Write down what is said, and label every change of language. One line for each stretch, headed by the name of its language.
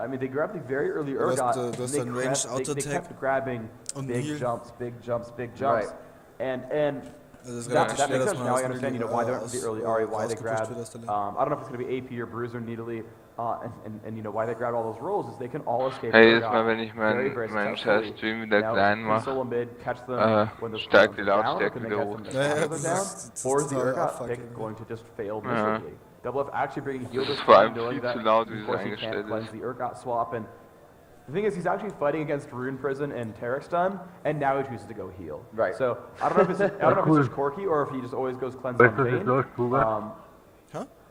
English: I mean, they grabbed the very early Urgot, and they kept grabbing big jumps, big jumps, big jumps. And that makes sense now. I understand, why they went the early Ahri, why they grabbed, I don't know if it's going to be AP or Bruiser needily, and why they grabbed all those rolls is they can all escape.
German: Hey, jetzt mal, wenn ich meinen scheiß Stream wieder klein mache, steigt die Lautstärke wieder hoch.
English: Or is the Urgot pick going to just fail miserably? Double F actually bringing heal this time, knowing that,
German: laut,
English: of course, he can't cleanse the Urgot swap, and the thing is, he's actually fighting against Rune Prison and Tarek's stun, and now he chooses to go heal. Right. So I don't know if it's just quirky or if he just always goes cleanse on Vayne.